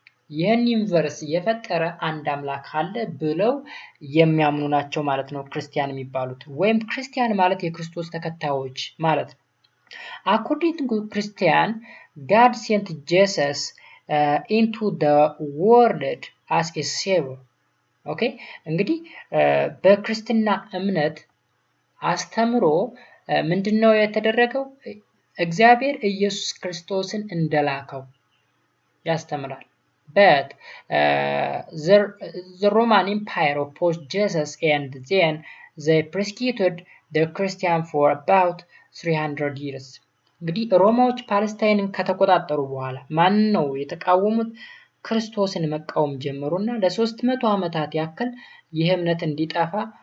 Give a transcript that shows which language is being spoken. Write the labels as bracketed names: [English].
[Amharic] ይህን ዩኒቨርስ የፈጠረ አንድ አምላክ አለ ብለው የሚያምኑ ናቸው ማለት ነው ክርስቲያን የሚባሉት። ወይም ክርስቲያን ማለት የክርስቶስ ተከታዮች ማለት ነው። [English] According to Christian, God sent Jesus into the world as a savior. [Amharic] ኦኬ፣ እንግዲህ በክርስትና እምነት አስተምሮ ምንድነው የተደረገው? እግዚአብሔር ኢየሱስ ክርስቶስን እንደላከው ያስተምራል። [English] But the Roman Empire opposed Jesus and then they persecuted the Christian for about 300 years. [Amharic] እንግዲህ ሮማዎች ፓለስታይንን ከተቆጣጠሩ በኋላ ማን ነው የተቃወሙት? ክርስቶስን መቃወም ጀመሩና ለ300 ዓመታት ያክል ይህ እምነት እንዲጠፋ